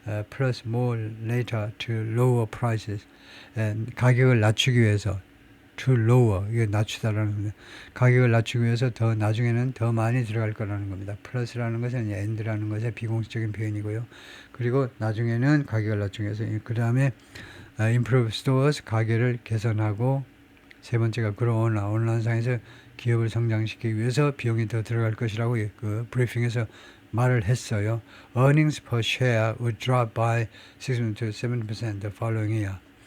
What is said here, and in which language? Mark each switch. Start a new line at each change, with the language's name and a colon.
English: Plus more later to lower prices.
Korean: 가격을 낮추기 위해서 to lower, 이게 낮추다라는 겁니다. 가격을 낮추기 위해서 더 나중에는 더 많이 들어갈 거라는 겁니다. 플러스라는 것은 and라는 것의 비공식적인 표현이고요. 그리고 나중에는 가격을 낮추기 위해서 그 다음에
English: improve stores,
Korean: 가게를 개선하고 세 번째가 grow 온라인상에서 기업을 성장시키기 위해서 비용이 더 들어갈 것이라고 그 브리핑에서 말을 했어요.
English: Earnings per share would drop by 6 to 7% the following year.